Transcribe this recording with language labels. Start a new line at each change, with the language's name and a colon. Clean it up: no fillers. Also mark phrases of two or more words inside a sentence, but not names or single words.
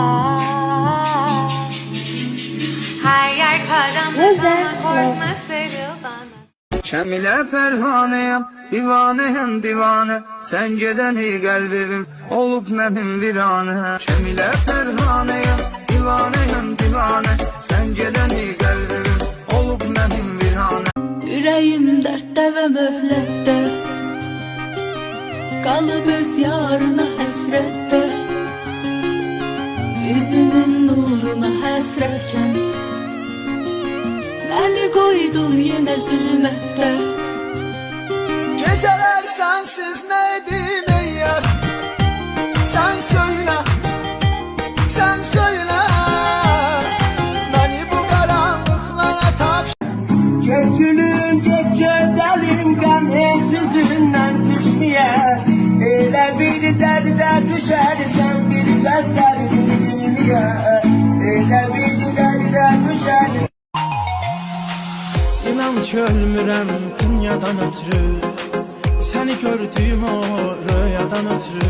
Turkish: Her yer karanlık ama korkma sarıl bana. Şemile pervaneyim, divaneyim divane.
Azerbaijani: Sen gedeni kalbim olup mənim virane.
Turkish: Şemile pervaneyim, divaneyim divane.
Azerbaijani: Sen gedeni kalbim olup mənim virane. Ürəyim dərddə və möhlətdə, qalıb öz yarına həsrətdə. Yüzünün nuruna həsrətkən, məni qoydun yenə zülmətdə.
Turkish: Geceler sensiz neydim ey yar? Sen söyle, sen söyle. Beni bu karanlıklara
Azerbaijani: Keçülüm keçelim qəmsiz yüzündən düşmeye. Elə bir dərdə düşərsən bir səslər dinliyə. Elə bir dərdə düşərsən. İnan ki ölmürəm dünyadan ötürü, səni gördüyüm o rüyadan ötürü.